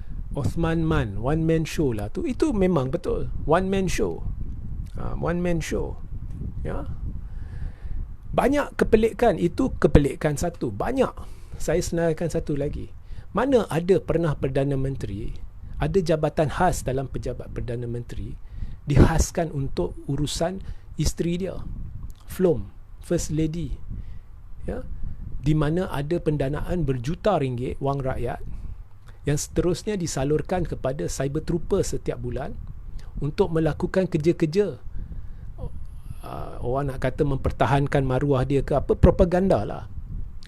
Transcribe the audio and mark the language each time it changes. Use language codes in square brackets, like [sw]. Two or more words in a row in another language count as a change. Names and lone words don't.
[ms] Osman Man, [en] one man show [ms] lah tu. Itu memang betul, [en] one man show. One man show. [ms] Ya. Banyak kepelikan, itu kepelikan satu. Banyak. Saya senaraikan satu lagi. Mana ada pernah Perdana Menteri, ada jabatan khas dalam pejabat Perdana Menteri dihaskan untuk urusan isteri dia, FLOM, [en] First Lady, [ms] ya, di mana ada pendanaan berjuta ringgit wang rakyat yang seterusnya disalurkan kepada [en] cyber trooper [ms] setiap bulan untuk melakukan kerja-kerja, orang nak kata mempertahankan maruah dia ke apa, propaganda lah, ya.